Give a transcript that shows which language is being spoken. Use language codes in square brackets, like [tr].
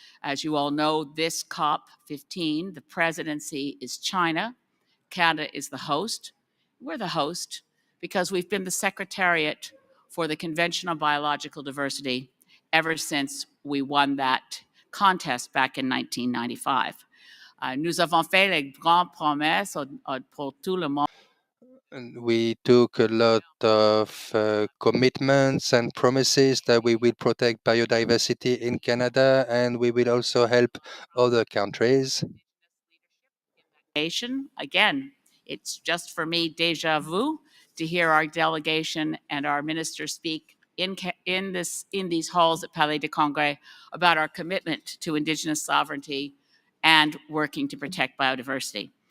[en] As you all know, this COP15, the presidency is China. Canada is the host. We're the host because we've been the secretariat for the Convention on Biological Diversity ever since we won that contest back in 1995. [fr] Nous avons fait les grandes promesses pour tout le monde. [en] And we took a lot of commitments and promises that we will protect biodiversity in Canada and we will also help other countries. Again, it's just for me deja vu to hear our delegation and our minister speak in these halls at Palais de Congrès about our commitment to Indigenous sovereignty and working to protect biodiversity.